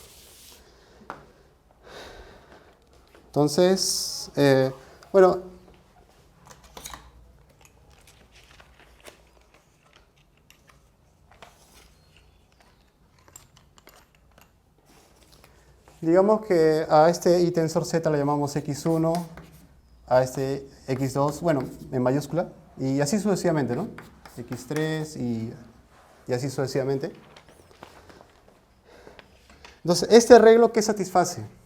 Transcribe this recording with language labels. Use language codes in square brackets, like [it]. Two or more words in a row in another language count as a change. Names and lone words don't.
[es] Entonces, bueno, digamos que a este i-tensor z le llamamos x1, a este x2, bueno, en mayúscula, y así sucesivamente, ¿no? x3 y así sucesivamente. Entonces, ¿este arreglo qué satisface?